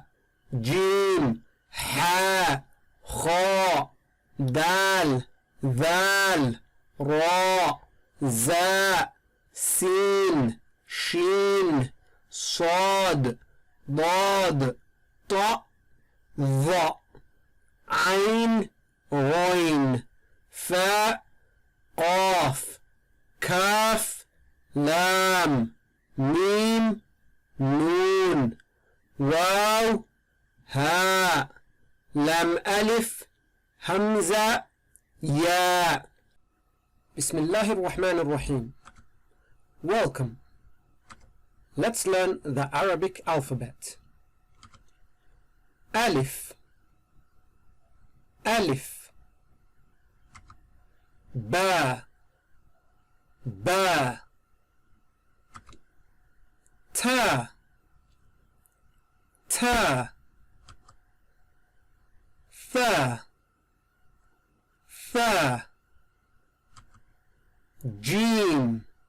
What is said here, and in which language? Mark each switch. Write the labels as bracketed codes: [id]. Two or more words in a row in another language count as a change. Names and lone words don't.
[ar] جيم حاء خاء دال ذال راء زاء سين شين صاد ضاد طاء ظاء عين غين فاء قاف كاف لام ميم نون واو هاء لام ألف همزة ياء. بسم الله الرحمن الرحيم. [en] Welcome. Let's learn the Arabic alphabet. [ar] ألف ألف با با تا تا ثا ثا جيم